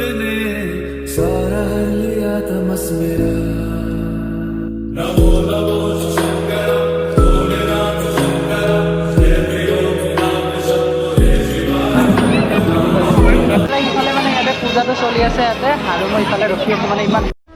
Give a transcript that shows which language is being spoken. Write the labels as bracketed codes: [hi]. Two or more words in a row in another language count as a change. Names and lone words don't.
[hi] ने सारा लिया तमस मेरा नमो नमो शंकर भोलेनाथ शंकर जय प्रियो नाम शंभो जय शिवा [as] ইফালে মানে ইয়াতে পূজাটো চলি আছে ইয়াতে আৰু মই ইফালে ৰখি আছোঁ মানে ইমান